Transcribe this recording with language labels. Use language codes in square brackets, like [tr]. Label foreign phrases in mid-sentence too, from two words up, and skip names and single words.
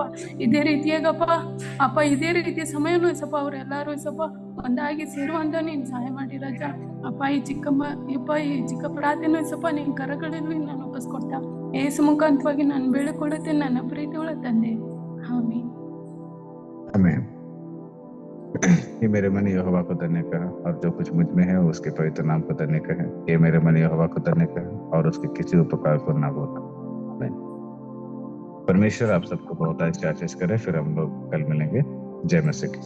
[kn] ಇದೇ ರೀತಿಯಾಗಪ್ಪ ಅಪ್ಪ ಇದೇ ರೀತಿಯ ಸಮಯನೂ ಸಪ್ಪ ಅವರೆಲ್ಲರೂ ಸಪ್ಪ ಒಂದಾಗಿ ಸೇರುವಂತ ನೀನು ಸಹಾಯ ಮಾಡಿ ರಾಜ ಅಪ್ಪ. ಈ ಚಿಕ್ಕ ಪ್ರಾರ್ಥನೆ ಸಪ್ಪ ನಿನ್ ಕರಗಳಲ್ಲಿ ನಾನು ಒಪ್ಪಿಸ್ಕೊಡ್ತಾ ಏಸು ಮುಖಾಂತವಾಗಿ ನಾನು ಬೇಡಿಕೊಳ್ಳುತ್ತೇನೆ ನನ್ನ ಪ್ರೀತಿಯುಳ್ಳ ತಂದೆ, ಆಮೆನ್. [hi] आमीन। ये मेरे मन यहोवा को धन्य कह और जो कुछ मुझ में है उसके पवित्र नाम को धन्य कह। ये मेरे मन यहोवा को धन्य कह और उसके किसी उपकार को ना भूलना। आमीन। परमेश्वर आप सबको बहुत आशीष करे। फिर हम लोग कल मिलेंगे। जय मसीह की